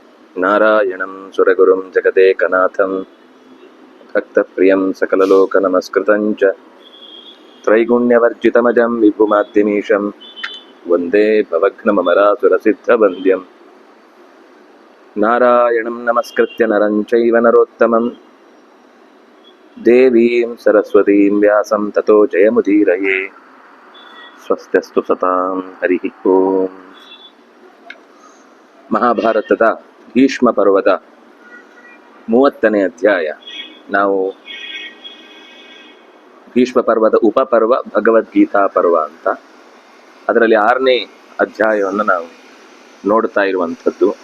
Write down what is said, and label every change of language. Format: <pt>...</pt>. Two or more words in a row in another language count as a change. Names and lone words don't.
<sa>ನಾರಾಯಣಂ ಸುರಗುರುಂ ಜಗದೇಕನಾಥಂ ಭಕ್ತಪ್ರಿಯಂ ಸಕಲಲೋಕನಮಸ್ಕೃತಂಚ ತ್ರೈಗುಣ್ಯವರ್ಜಿತಮಜಂ ವಿಭುಮಾದ್ಯಮೀಶಂ ವಂದೇ ಭವಘ್ನಮರಾಸುರಸಿದ್ಧವಂದ್ಯಂ ನಾರಾಯಣಂ ನಮಸ್ಕೃತ್ಯ ನರಂ ಚೈವ ನರೋತ್ತಮಂ ದೇವೀಂ ಸರಸ್ವತೀಂ ವ್ಯಾಸಂ ತತೋ ಜಯಮುದೀರಯೇ. ಸ್ವಸ್ತ್ಯಸ್ತು ಸತಾಂ ಹರಿ ಓಂ.</sa> <kn>ಮಹಾಭಾರತದ ಭೀಷ್ಮ ಪರ್ವದ 30ನೇ ಅಧ್ಯಾಯ. ನಾವು ಭೀಷ್ಮ ಪರ್ವದ ಉಪಪರ್ವ ಭಗವದ್ಗೀತಾ ಪರ್ವ ಅಂತ, ಅದರಲ್ಲಿ 6ನೇ ಅಧ್ಯಾಯವನ್ನು ನಾವು ನೋಡ್ತಾ ಇರುವಂಥದ್ದು.</kn>